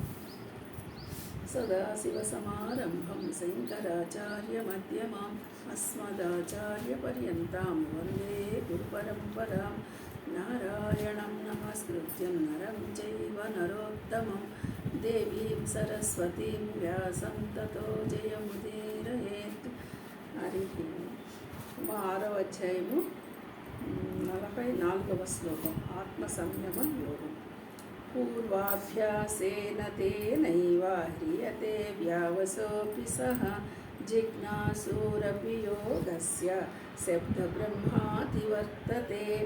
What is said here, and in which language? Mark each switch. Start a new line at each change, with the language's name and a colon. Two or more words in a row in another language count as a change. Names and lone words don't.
Sanskrit: सदाशिवसमारम्भं शङ्कराचार्यमध्यमाम् अस्मदाचार्यपर्यन्तां वन्दे गुरुपरम्परां। नारायणं नमस्कृत्यं नरं चैव नरोत्तमं देवीं सरस्वतीं व्यासं ततो जयमुदीरयेत्।
Telugu: हरि మా 6వ అధ్యాయము 44వ శ్లోకం ఆత్మసంయమ యోగం.
Sanskrit: పూర్వాభ్యాసేన తేనైవ హ్రియతే వ్యావసోऽపి సహ జిజ్ఞాసూరపి యోగస్య శబ్దబ్రహ్మాతి వర్తతే.